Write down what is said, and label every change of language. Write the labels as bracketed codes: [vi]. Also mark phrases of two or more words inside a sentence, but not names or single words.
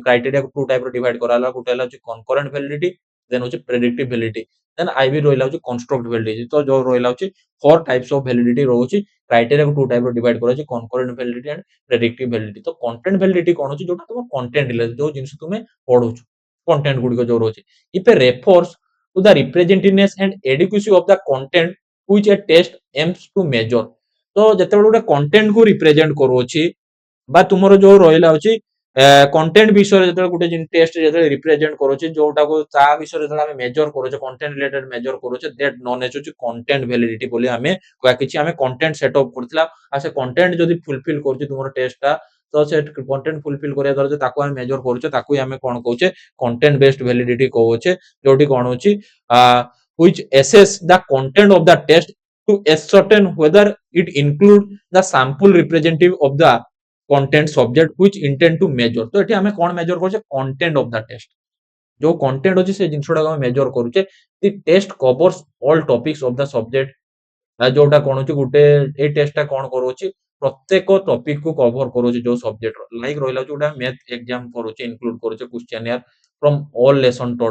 [or] କ୍ରାଇଟେରିଆକୁ [en] two type [or] ଡିଭାଇଡ କରାଗଲା, ଗୋଟେ ହେଲା ହଉଛି [en] concurrent validity, [or] ଦେନ୍ ହଉଛି [en] predictive validity, [or] ଦେନ୍ ଆଇବି ରହିଲା ହଉଛି [en] construct validity. [or] ତ ଯୋଉ ରହିଲା ହଉଛି [en] four types of validity [or] ରହୁଛି। କ୍ରାଇଟେରିଆକୁ [en] two type [or] ଡିଭାଇଡ କରାଯାଇଛି, [en] concurrent validity and predictive validity. [or] ତ [en] content validity [or] କଣ ଅଛି, ଯୋଉଟା ତୁମ [en] content related, [or] ଯୋଉ ଜିନିଷ ତୁମେ ପଢୁଛ, କଣ୍ଟେଣ୍ଟ ଗୁଡିକ ଯୋଉ ରହୁଛି। [en] if a refers to the representativeness and adequacy of the content which a test aims to measure। [or] ତ ଯେତେବେଳେ ଗୋଟେ କଣ୍ଟେଣ୍ଟ କୁ ରିପ୍ରେଜେଣ୍ଟ କରୁଅଛି ବା ତୁମର ଯୋଉ ରହିଲା ହଉଛି କଣ୍ଟେଣ୍ଟ ବିଷୟରେ ଯେତେବେଳେ ଗୋଟେ ଟେଷ୍ଟ ଯେତେବେଳେ ରିପ୍ରେଜେଣ୍ଟ କରୁଛି, ଯୋଉଟାକୁ ତା ବିଷୟରେ ଯେତେବେଳେ ଆମେ ମେଜର କରୁଛେ, [en] content related [or] ମେଜର କରୁଛେ, [en] that known [or] ହଉଛି [en] content validity [or] ବୋଲି ଆମେ କହିବା। କିଛି ଆମେ [en] content setup [or] କରିଥିଲା ଆଉ ସେ କଣ୍ଟେଣ୍ଟ ଯଦି ଫୁଲଫିଲ କରୁଛି ତୁମର ଟେଷ୍ଟଟା, ତ ସେ [en] content fulfil [or] କରିବା ଦ୍ୱାରା ଯେ ତାକୁ ଆମେ ମେଜର କରୁଛେ, ତାକୁ ଆମେ କଣ କହୁଛେ, [en] content based validity [or] କହୁଛେ। ଯୋଉଠି କଣ ହଉଛି [en] which assess the content of the test to ascertain whether it include the sample representative of the content subject which intend to measure। [or] ତ ଏଠି ଆମେ କଣ ମେଜର କରୁଛେ, [en] content of the test, [or] ଯୋଉ କଣ୍ଟେଣ୍ଟ ଅଛି ସେ ଜିନିଷଟାକୁ ଆମେ ମେଜର କରୁଛେ। [en] the test covers all topics of the subject, [or] ଯୋଉଟା କଣ ହଉଛି ଗୋଟେ ଏଇ ଟେଷ୍ଟଟା କଣ କରୁଛି, ପ୍ରତ୍ୟେକ ଟପିକ କୁ କଭର କରୁଛି ଯୋଉ ସବଜେକ୍ଟର। ଲାଇକ ରହିଲା ହଉଛି ଗୋଟେ [en] math exam [or] କରୁଛେ, ଇନକ୍ଲୁଡ କରୁଛେ [en] questionnaire from all lesson taught.